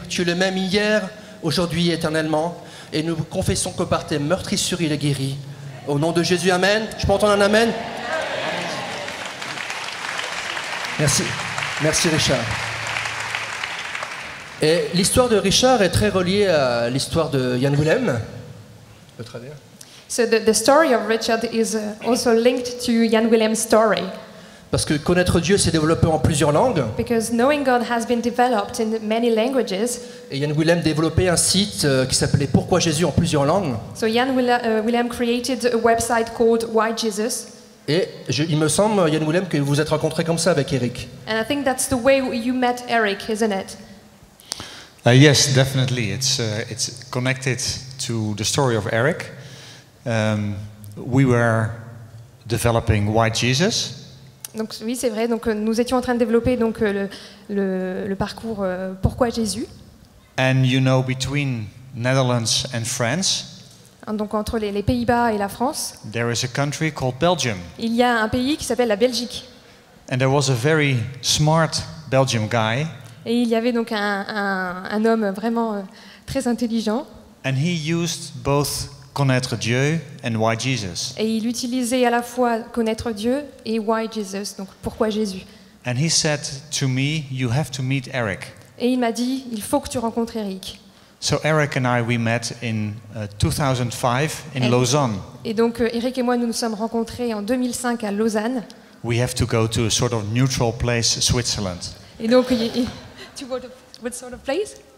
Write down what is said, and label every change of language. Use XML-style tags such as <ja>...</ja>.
<fr>Tu es le même hier, aujourd'hui et éternellement. Et nous confessons que par tes meurtrissures, il est guéri. Au nom de Jésus, Amen. Je peux entendre un Amen? Merci. Merci, Richard. Et l'histoire de Richard est très reliée à l'histoire de Jan Willem. Le travers.</fr> <en>So the story of Richard is also linked to Jan Willem's story.</en> <fr>Parce que Connaître Dieu s'est développé en plusieurs langues.</fr> <en>Because knowing God has been developed in many languages.</en> <fr>Et Jan Willem développait un site qui s'appelait Pourquoi Jésus en plusieurs langues.</fr> <en>So Jan Willem created a website called Why Jesus.</en> <fr>Et il me semble, Jan Willem, que vous vous êtes rencontré comme ça avec Eric.</fr> <en>And I think that's the way you met Eric, isn't it? Yes, definitely. It's connected to the story of Eric. We were developing Why Jesus.</en> <fr>Donc oui, c'est vrai. Donc nous étions en train de développer donc le parcours Pourquoi Jésus.</fr> <en>And you know, between Netherlands and France,</en> <fr>donc entre les Pays-Bas et la France,</fr> <en>there is a country called Belgium.</en> <fr>Il y a un pays qui s'appelle la Belgique.</fr> <en>And there was a very smart Belgian guy.</en> <fr>Et il y avait donc un homme vraiment très intelligent.</fr> <en>And he used both Connaître Dieu and Why Jesus.</en> <fr>Et il utilisait à la fois Connaître Dieu et Why Jesus, donc Pourquoi Jésus.</fr> <en>And he said to me, you have to meet Eric.</en> <fr>Et il m'a dit, il faut que tu rencontres Eric.</fr> <en>So Eric and I, we met in 2005 in And- Lausanne.</en> <fr>Et donc Eric et moi, nous nous sommes rencontrés en 2005 à Lausanne.</fr> <en>We have to go to a sort of neutral place, Switzerland. Et donc, to what sort of place?</en>